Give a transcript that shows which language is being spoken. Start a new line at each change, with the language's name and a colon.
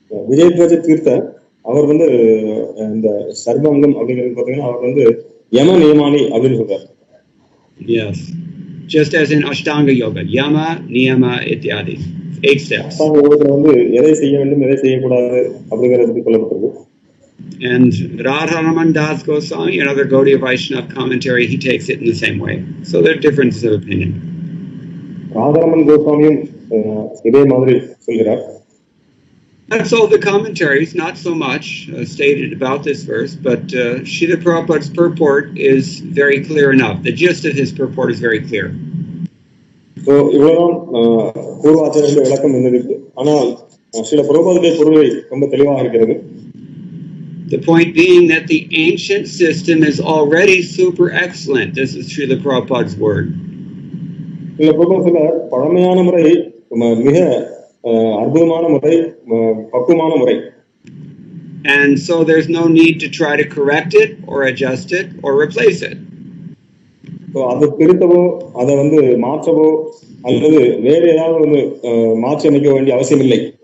Tamil: Vijayatwaj Tirtha, அவர் வந்து இந்த சர்வாங்கம் அப்படிங்கிறது பார்த்தீங்கன்னா அவர் வந்து யம நியமானி அப்படின்னு சொல்றாரு.
English: Yes, just as in Ashtanga Yoga, Yama, Niyama, Ityadi, 8 steps.
Tamil: அஷ்டாங்க யோகத்துல வந்து எதை செய்ய வேண்டும், எதை செய்யக்கூடாது அப்படிங்கிறது சொல்லப்பட்டிருக்கு.
English: And Radharaman Das Goswami, another Gaudiya Vaishnava commentary, he takes it in the same way. So there are differences of opinion.
Tamil: Radharaman கோஸ்வாமியும் இதே மாதிரி சொல்கிறார்.
English: That's all the commentaries, not so much stated about this verse, but Srila Prabhupada's purport is very clear enough. The gist of his purport is very clear.
Tamil: So, இவ்வளவுதான் பூர்வாச்சாரியருடைய விளக்கம் இருந்தது. ஆனால் ஸ்ரீல பிரபுபாதுடைய பொருளை ரொம்ப தெளிவாக இருக்கிறது.
English: The point being that the ancient system is already super excellent. This is Srila Prabhupada's word.
Tamil: Srila Prabhupada சொல்ல பழமையான முறை மிக அற்புதமான முறை, பக்குவமான முறை.
English: And so there's no need to try to correct it or adjust it or replace it.
Tamil: So அதை திருத்தவோ அதை மாற்றவோ அல்லது வேறு ஏதாவது மாற்றி அமைக்க வேண்டிய அவசியம் இல்லை.